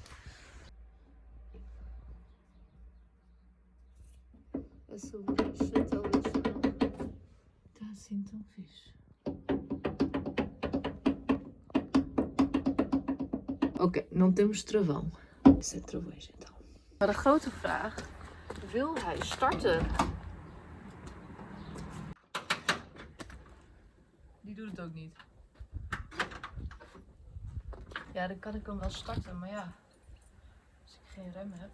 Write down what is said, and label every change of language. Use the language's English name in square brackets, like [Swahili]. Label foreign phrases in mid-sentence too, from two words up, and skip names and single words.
[Portuguese] A sobrecha talvez não. Está assim tão fixe. Oké, não temos travão. Isso é travões então. [Dutch] Maar de grote vraag, wil hij starten? Die doet het ook niet. Ja, dan kan ik hem wel starten, maar ja, als ik geen rem heb.